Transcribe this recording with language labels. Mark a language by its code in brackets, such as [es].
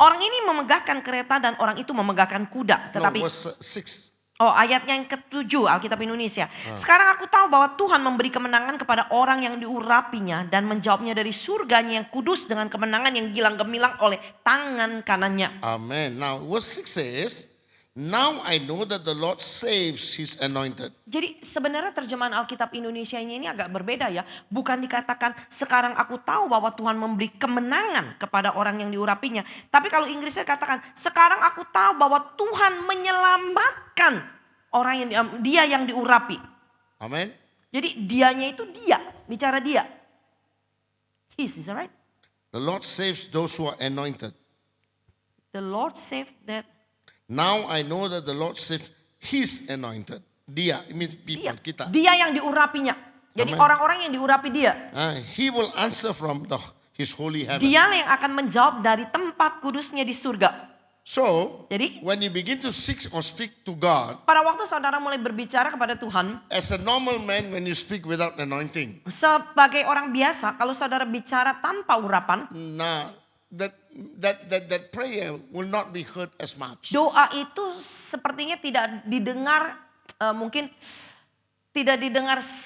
[id] Orang ini memegahkan kereta dan orang itu memegahkan kuda. Tetapi [en] No, verse 6. [id] ayatnya yang ke-7 Alkitab Indonesia. Sekarang aku tahu bahwa Tuhan memberi kemenangan kepada orang yang diurapinya dan menjawabnya dari surganya yang kudus dengan kemenangan yang gilang gemilang oleh tangan kanannya. Amen. [en] Now verse 6 says, now I know that the Lord saves his anointed. [id] Jadi sebenarnya terjemahan Alkitab Indonesia ini agak berbeda ya. Bukan dikatakan sekarang aku tahu bahwa Tuhan memberi kemenangan kepada orang yang diurapinya. Tapi kalau Inggrisnya katakan sekarang aku tahu bahwa Tuhan menyelamatkan orang yang dia yang diurapi. Amen. Jadi dianya itu dia, bicara dia. [en] His, is that right? The Lord saves those who are anointed. The Lord saved that. Now I know that the Lord saves his anointed. [id] Dia, [en] it means people, [id] Dia, kita. dia yang diurapinya. Jadi Amen. orang-orang yang diurapi dia. [en] He will answer from his holy heaven. [id] Dialah yang akan menjawab dari tempat kudusnya di surga. [en] So, [id] Jadi [en] when you begin to seek or speak to God, [id] pada waktu saudara mulai berbicara kepada Tuhan, [en] as a normal man, when you speak without anointing, [id] sebagai orang biasa, kalau saudara bicara tanpa urapan, [en] nah, that prayer will not be heard as much. [id] doa itu sepertinya tidak didengar, mungkin tidak didengar